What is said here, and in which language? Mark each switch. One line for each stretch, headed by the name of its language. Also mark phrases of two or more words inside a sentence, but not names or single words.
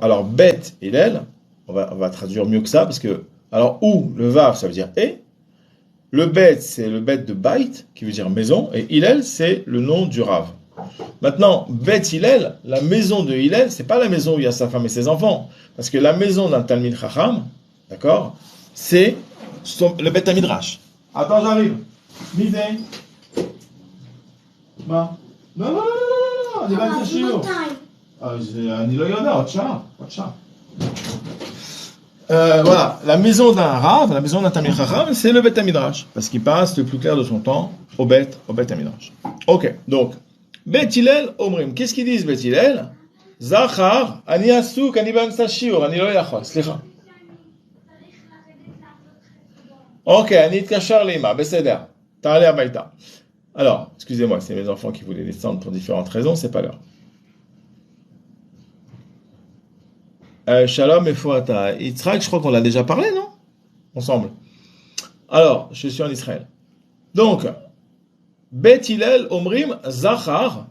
French: Alors Bet Hillel, on va traduire mieux que ça, parce que, alors ou, le Vav, ça veut dire et, le Bet, c'est le Bet de Bait, qui veut dire maison, et Hillel, c'est le nom du Rav. Maintenant, Bet Hillel, la maison de Hillel, c'est pas la maison où il y a sa femme et ses enfants, parce que la maison d'un
Hebrew: תלמיד חכם,
French: d'accord, c'est le
Hebrew: בית מדרש.
French: Attends, j'arrive. Misé.
Hebrew: מה? לא, לא, לא, לא, לא, אני באמצע שיעור. אני לא יודע, עוד שעה.
French: Voilà, la maison d'un Rav, la maison d'un
Hebrew: תלמיד חכם,
French: c'est le
Hebrew: בית מדרש,
French: parce qu'il passe le plus clair de son temps au
Hebrew: בית מדרש.
French: Ok, donc, Bet Hillel, Omrim. Qu'est-ce qu'ils disent,
Hebrew: Bet Hillel? Zachar, אני עסוק, אני באמצע שיעור, אני לא יכול, סליחה. Ok, אני אתקשר לאמא, בסדר. תעלה הביתה.
French: Alors, excusez-moi, c'est mes enfants qui voulaient descendre pour différentes raisons, c'est pas l'heure. Shalom et Fouata. Yitzhak, je crois qu'on l'a déjà parlé, non? Ensemble. Alors, je suis en Israël. Donc,
Hebrew: בית הלל, אומרים, זכר.